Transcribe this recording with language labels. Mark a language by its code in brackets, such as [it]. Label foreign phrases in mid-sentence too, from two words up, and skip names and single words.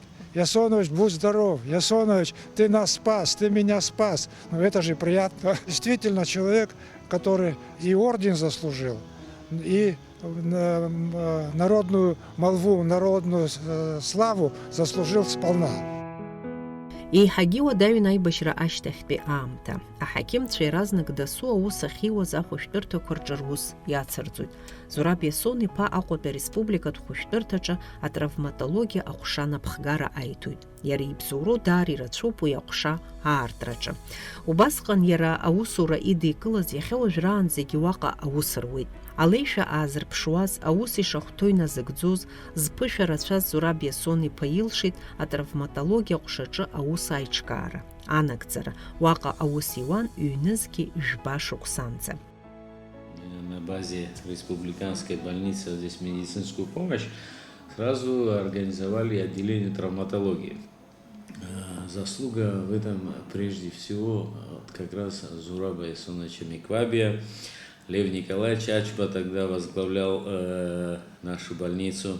[ru] Ясонович, будь здоров! Ясонович, ты нас спас, ты меня спас! Ну, это же приятно. Действительно, человек, который и орден заслужил, и народную молву, народную славу заслужил сполна. [ab] Еиҳагьы уадаҩын аибашьра ашьҭахьтәи аамҭа. Аҳақьымцәа иаразнак дасу аус ахьиуаз ахәышәтәырҭақәа рҿы рус иацырҵоит. Зураб Иасон иԥа Аҟәатәи Ареспубликатә хәышәтәырҭаҿы атравматологиа аҟәша напхгара аиҭоит. Иара ибзоуроу даара ирацәоуп уи аҟәша аартраҿы. Убасҟан иара аусура идикылаз иахьа уажәраанӡагьы уаҟа аус руеит. Алеишәа аазырԥшуаз, аус ишахәҭоу иназыгӡоз, зԥышәа рацәаз Зураб Иасон иԥа илшеит атравматологиа аҟәшаҿы аус аиҿкаара, анагӡара. Уаҟа аус иуан ҩнызқьи жәба шықәсанӡа. [ru] На базе республиканской больницы, здесь медицинскую помощь, сразу организовали отделение травматологии. Заслуга в этом прежде всего как раз Зураба Ясоновича Миквабия. Лев Николаевич Ачба тогда возглавлял нашу больницу.